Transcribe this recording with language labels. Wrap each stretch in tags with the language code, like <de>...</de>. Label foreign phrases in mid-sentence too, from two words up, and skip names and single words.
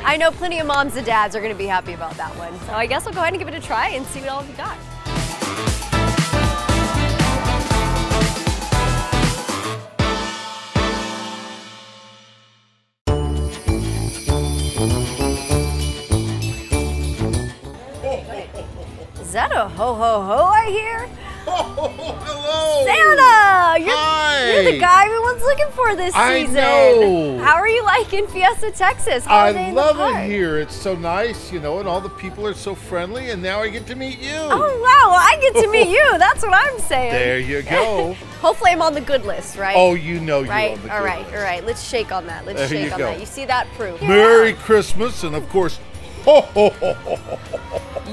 <en>I know plenty of moms and dads are going to be happy about that one. So I guess we'll go ahead and give it a try and see what all we got. Is that a ho-ho-ho I hear? Oh, hello! Santa! Hi! You're the guy everyone's looking for this season. I know! How are you liking Fiesta Texas? I love it here. It's so nice, you know, and all the people are so friendly, and now I get to meet you. Oh, wow. Well, I get to meet you. That's what I'm saying. There you go. Hopefully I'm on the good list, right? Oh, you know you're right? on the all good right, list. all right. Let's shake on that. Let's There shake you on go. that. You see that proof? Merry Christmas, and of course, ho, ho, ho, ho, ho, ho.</en>